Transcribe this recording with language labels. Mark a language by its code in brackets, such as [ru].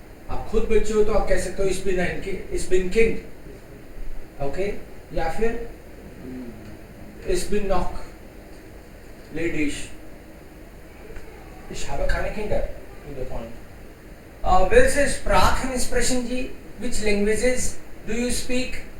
[hi] आप खुद बच्चे हो तो आप कह सकते हो [de] ich bin Kind. Okay? [hi] या फिर [de] ich bin noch ledig. Ich habe keine Kinder. [en] To the point. [de] Welche Sprachen sprechen Sie? [en] Which languages do you speak?